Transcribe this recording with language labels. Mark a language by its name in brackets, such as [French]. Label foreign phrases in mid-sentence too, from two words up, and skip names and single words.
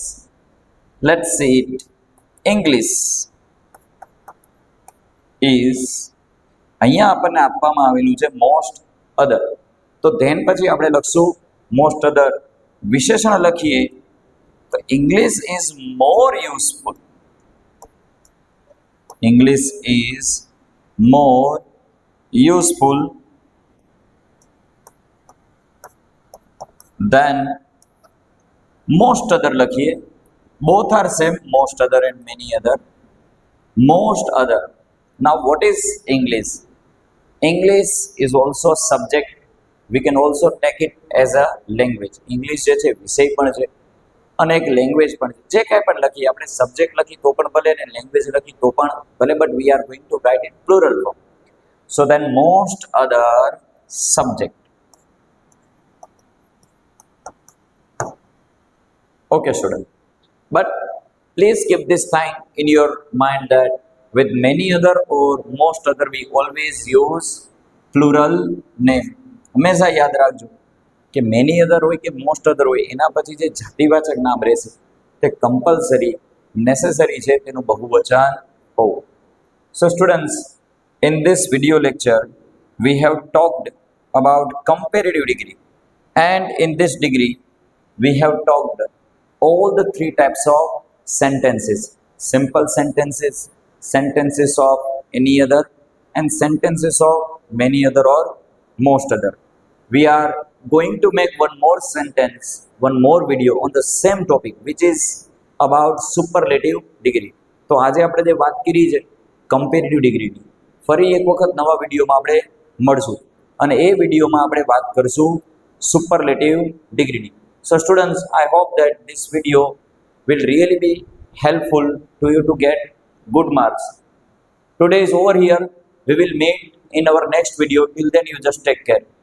[English] Let's see it. English is. [Gujarati] અહીંયા આપણને આપવામાં આવેલું છે [English] most other, [Gujarati] તો ધેન પછી આપણે લખશું [English] most other. [Gujarati] વિશેષણ લખીએ તો [English] English is more useful. English is more useful than most other. [Gujarati] લખીએ [English] both are same, most other and many other. Most other. Now what is English? English is also subject. We can also take it as a language. [Gujarati] English જે છે વિષય પણ છે અને એક લેંગ્વેજ પણ છે. જે કાંઈ પણ લખીએ આપણે સબ્જેક્ટ લખી તો પણ ભલે ને લેંગ્વેજ લખી તો પણ ભલે, [English] but we are going to write in plural form. So then most other subject. Okay, student. But please keep this thing in your mind that with many other or most other, we always use plural name. [Gujarati] હંમેશા યાદ રાખજો કે [English] many other [Gujarati] હોય કે [English] most other [Gujarati] હોય એના પછી જે જાતિવાચક નામ રહેશે તે [English] compulsory necessary [Gujarati] છે તેનું બહુવચન હોવું. [English] So students, in this video lecture we have talked about comparative degree, and in this degree we have talked all the three types of sentences: simple sentences, sentences of any other, and sentences of many other or most other. We are going to make one more sentence, one more video on the same topic, which is about superlative degree. [Gujarati] તો આજે આપણે જે વાત કરી છે કમ્પેરેટિવ ડિગ્રીની, ફરી એક વખત નવા વિડીયોમાં આપણે મળશું અને એ વિડીયોમાં આપણે વાત કરીશું સુપરલેટિવ ડિગ્રીની. [English] So students, I hope that this video will really be helpful to you to get good marks. Today is over here. We will meet in our next video. Till then, you just take care.